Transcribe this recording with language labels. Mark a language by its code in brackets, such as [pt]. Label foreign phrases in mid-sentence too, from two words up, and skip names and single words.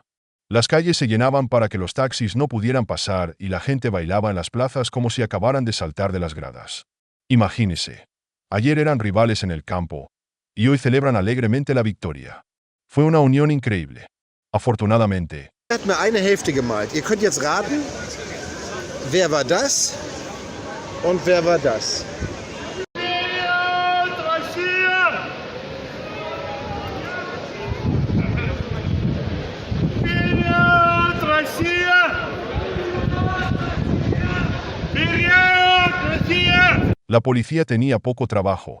[es] Las calles se llenaban para que los taxis no pudieran pasar y la gente bailaba en las plazas como si acabaran de saltar de las gradas. Imagínese. Ayer eran rivales en el campo, y hoy celebran alegremente la victoria. Fue una unión increíble. Afortunadamente, [de] Er hat mir eine Hälfte gemalt. Ihr könnt jetzt raten, wer war das und wer war das. [es] la policía tenía poco trabajo.